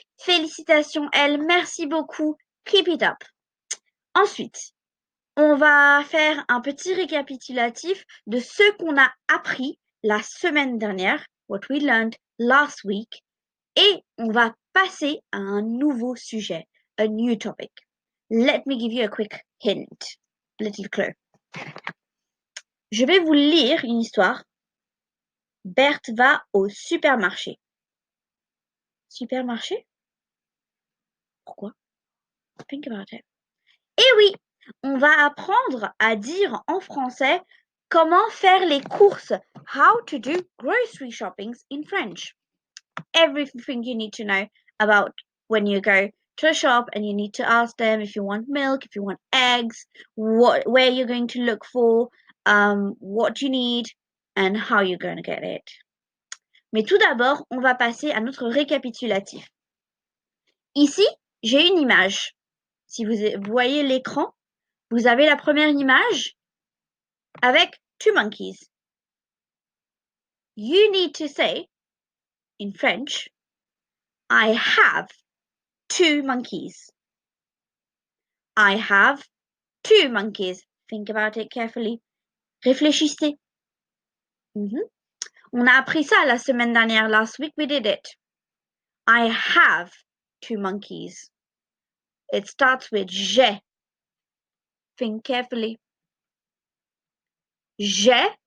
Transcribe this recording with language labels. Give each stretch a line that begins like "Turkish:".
French: Félicitations, elle. Merci beaucoup.
English: Keep it up.
French: Ensuite, on va faire un petit récapitulatif de ce qu'on a appris la semaine dernière,
English: what we learned last week,
French: et on va passer à un nouveau sujet,
English: a new topic. Let me give you a quick hint, little clue.
French: Je vais vous lire une histoire. Berthe va au supermarché. Supermarché? Pourquoi?
English: Think about it.
French: Eh oui, on va apprendre à dire en français comment faire les courses.
English: How to do grocery shoppings in French. Everything you need to know about when you go to a shop and you need to ask them if you want milk, if you want eggs, where you're going to look for, what you need, and how you're going to get it.
French: Mais tout d'abord, on va passer à notre récapitulatif. Ici, j'ai une image. Si vous voyez l'écran, vous avez la première image avec
English: two monkeys. You need to say, in French, I have two monkeys. I have two monkeys. Think about it carefully.
French: Réfléchissez. On a appris ça la semaine dernière.
English: Last week we did it. I have two monkeys. It starts with j'ai. Think carefully. J'ai.